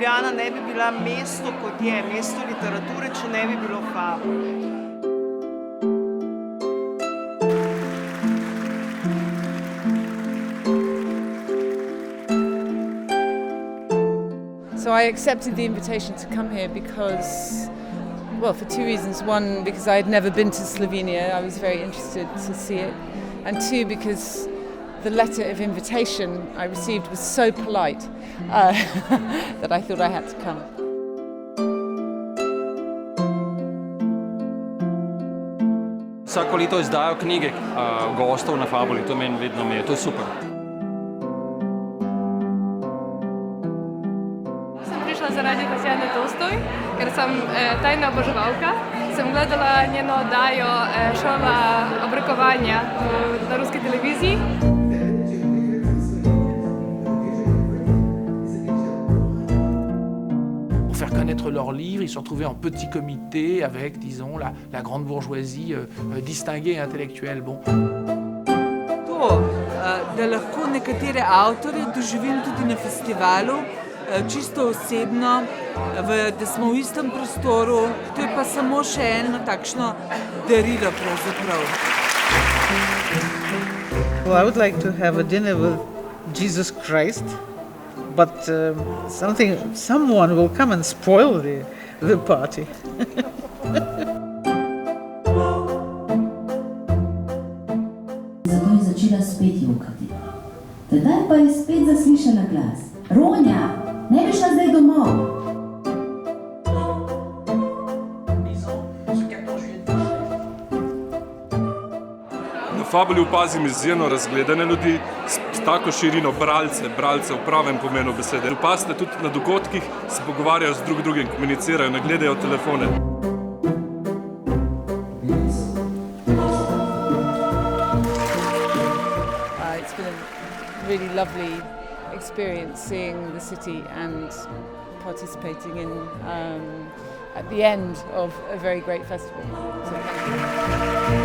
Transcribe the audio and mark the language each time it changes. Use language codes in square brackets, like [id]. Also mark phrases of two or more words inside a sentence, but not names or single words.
[sl] Ljubljana ne bi bila mesto, kot je, mesto literature, če ne bi bilo Fabule. [en] So I accepted the invitation to come here because, well, for two reasons. One, because I had never been to Slovenia, I was very interested to see it. And two, because the letter of invitation I received was so polite that I thought I had to come. [sl] Vsako leto izdajo knjige gostov na Fabuli, to meni vedno je, to je super. Zaradi Tatjane Tolstoj, ker sem tajna oboževalka. Sem gledala njeno oddajo Šola obrokovanja na ruski televiziji. [fr] Pour faire connaître leurs livres, ils se retrouvaient en petit comité avec, disons, la grande bourgeoisie distinguée et intellectuelle. Bon. [sl] To, da lahko nekatere avtorje doživim tudi na festivalu, čisto osebno, da smo v istem prostoru, to je pa samo še eno takšno darilo pravzaprav. [en] Well, I would like to have a dinner with Jesus Christ, but someone will come and spoil the party. [sl] Zato je začela spet jokati. Tedaj pa je spet zaslišala glas. Ronja, ne bi šla zdaj domov. Na Fabuli opazim izjemno razgledane ljudi, s tako širino bralce v pravem pomenu besede. Opazite tudi na dogodkih, se pogovarjajo z drugim, komunicirajo, ne gledajo telefone. [en] It's been a really lovely experience seeing the city and participating in at the end of a very great festival.